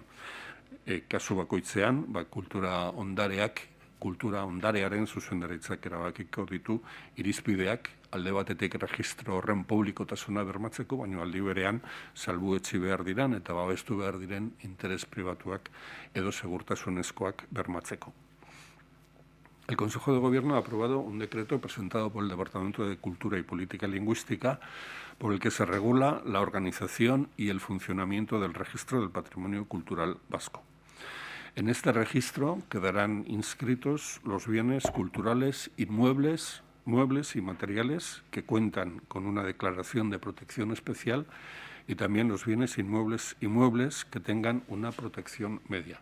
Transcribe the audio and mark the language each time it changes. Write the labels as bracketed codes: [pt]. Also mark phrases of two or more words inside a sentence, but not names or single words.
[eu] Kasu bakoitzean, kultura ondarearen zuzendaritzak erabakiko ditu irizpideak alde batetik erregistro horren publikotasuna bermatzeko, baina aldi berean salbuetsi behar diren eta babestu behar diren interes pribatuak edo segurtasunezkoak bermatzeko. [es] El Consejo de Gobierno ha aprobado un decreto presentado por el Departamento de Cultura y Política Lingüística por el que se regula la organización y el funcionamiento del Registro del Patrimonio Cultural Vasco. En este registro quedarán inscritos los bienes culturales inmuebles, muebles y materiales que cuentan con una declaración de protección especial y también los bienes inmuebles y muebles que tengan una protección media.